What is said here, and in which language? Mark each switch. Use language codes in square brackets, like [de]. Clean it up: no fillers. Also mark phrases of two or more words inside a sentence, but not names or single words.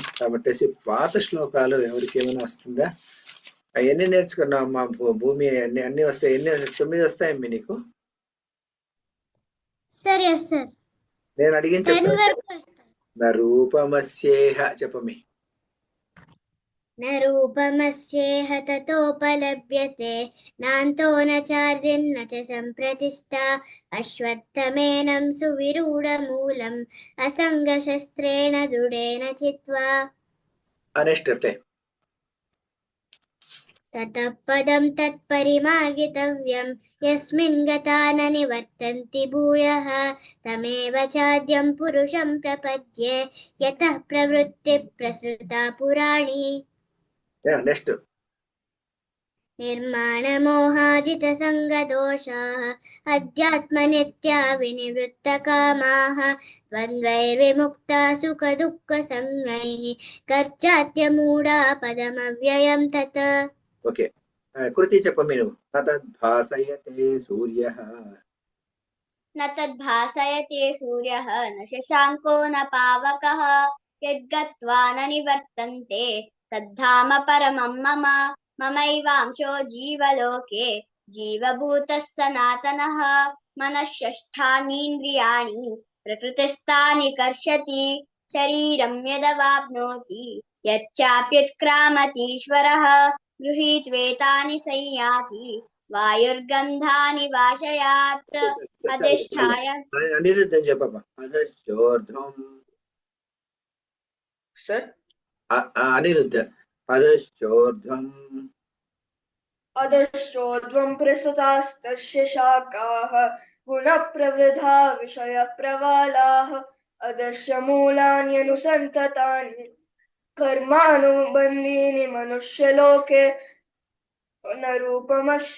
[te] కాబట్టి పాత శ్లోకాలు ఎవరికి ఏమైనా వస్తుందా? ఎన్ని నేర్చుకున్నావు మా భూమి? అన్ని వస్తాయి. 9 వస్తాయమ్మి నీకు? [en] sir yes sir [te] నేను అడిగిన 10 చెప్తాను. వరకు వస్తాయి. రూపమస్యేహ చెప్పమి. [sa] न रूपमस्येह ततोपलभ्यते नान्तो न चार्दिर्न च सम्प्रतिष्ठा अश्वत्थमेनं सुविरूढमूलम् असङ्गशस्त्रेण दृढेन चित्वा [te] నెక్స్ట్ అంటే [sa] ततः पदं तत्परिमार्गितव्यं यस्मिन् गता न निवर्तन्ति भूयः तमेव चाद्यं पुरुषं प्रपद्ये यतः प्रवृत्तिः प्रसृता पुराणी [te] నెక్స్ట్ [sa] निर्माणमोहाजितसङ्गदोषाः अध्यात्मनित्या विनिवृत्तकामाः द्वन्द्वैर्विमुक्ता सुखदुःखसंज्ञैः गर्जात्यमूढा पदमव्ययं तत्. [te] ఓకే, కృతి చెప్పమి నువ్వు. [sa] తద్భాసయతే సూర్యః न तद्भासयते सूर्यः न शशाङ्को न पावकः यद्गत्वा न निवर्तन्ते तद्धाम परमं मम ममैवांशो जीवलोके जीवभूतः सनातनः मनःषष्ठानीन्द्रियाणि प्रकृतिस्थानि कर्षति शरीरं यदवाप्नोति यच्चाप्युत्क्रामतीश्वरः गृहीत्वेतानि संयाति वायुर्गन्धानि वाशयात् अधिष्ठाय [te] అనిరుద్ధం చెప్పమ్మా. అధశ్చోర్ధ్వం. Sir, అనిరుద్ధ. అధశ్చోర్ధ్వం. [sa] अधश्चोर्ध्वं प्रस्तुतास्तस्य शाखाः गुणप्रवृद्धा विषयप्रवालाः अधश्च मूलान्यनुसन्ततानि कर्मानुबन्धीनि मनुष्यलोके न रूपमस्य